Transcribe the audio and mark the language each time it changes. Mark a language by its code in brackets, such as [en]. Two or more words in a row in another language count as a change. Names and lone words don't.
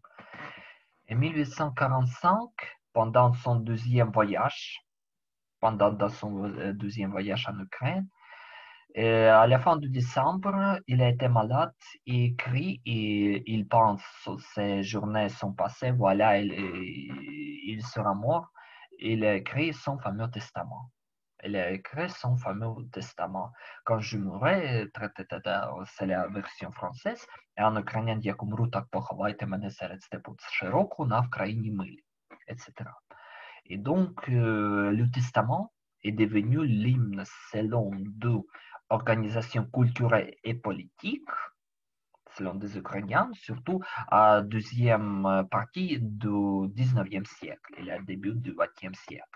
[fr] En 1845, pendant son deuxième voyage en Ukraine, à la fin de décembre, il a été malade et écrit et il pense que ses journées sont passées, voilà, il sera mort. Il a écrit son fameux testament. Il a écrit son fameux testament. Quand je mourrai, c'est la version française, et en ukrainien, [uk] як умру, так поховайте мене серед степу широку на Вкраїні милі, [fr] etc. Et donc, le testament est devenu l'hymne selon deux organisations culturelles et politiques, selon des Ukrainiens, surtout à la deuxième partie du 19e siècle et le début du 20e siècle.